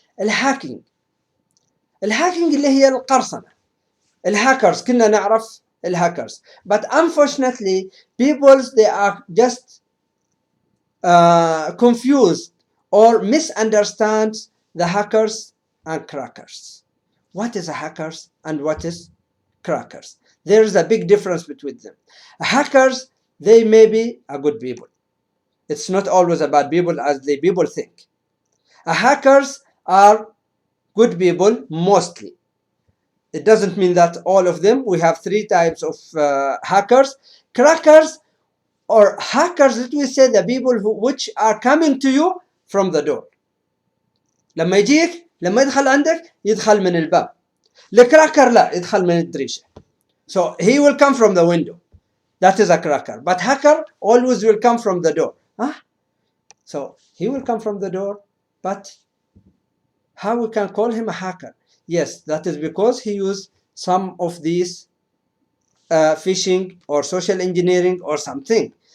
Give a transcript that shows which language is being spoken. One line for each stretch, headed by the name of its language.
Arabic: الهاكينج اللي هي القرصنة. الهاكرز كنا نعرف الهاكرز,
English: but unfortunately people they are just confused or misunderstand the hackers and crackers. What is a hackers and what is crackers? There is a big difference between them. Hackers, they may be a good people. It's not always a bad people as the people think. Hackers are good people mostly. It doesn't mean that all of them. We have three types of hackers. Crackers or hackers, let me say the people which are coming to you from the door.
Arabic: لما يدخل عندك يدخل من الباب. الكراكر لا, يدخل من الدريشة.
English: So he will come from the window. That is a cracker. But hacker always will come from the door. So he will come from the door, but how we can call him a hacker? Yes, that is because he used some of these phishing or social engineering or something.